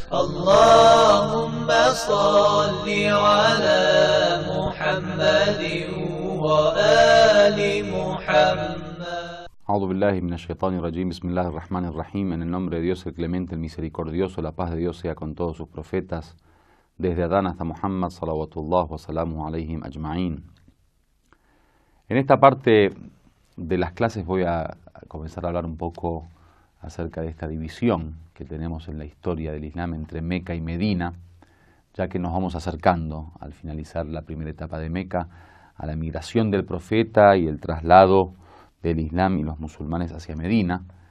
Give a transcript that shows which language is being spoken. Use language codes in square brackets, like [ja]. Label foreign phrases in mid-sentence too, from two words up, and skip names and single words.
[ar] اللهم صل على محمد وآل محمد. أعوذ بالله من الشيطان الرجيم، بسم الله الرحمن الرحيم. [es] En el nombre de Dios, el clemente, el misericordioso, la paz de Dios sea con todos sus profetas, desde Adán hasta Muhammad, [ar] صلوات الله وسلامه عليهم أجمعين. [es] En esta parte de las clases voy a comenzar a hablar un poco acerca de esta división que tenemos en la historia del Islam entre Meca y Medina, ya que nos vamos acercando, al finalizar la primera etapa de Meca, a la migración del profeta y el traslado del Islam y los musulmanes hacia Medina,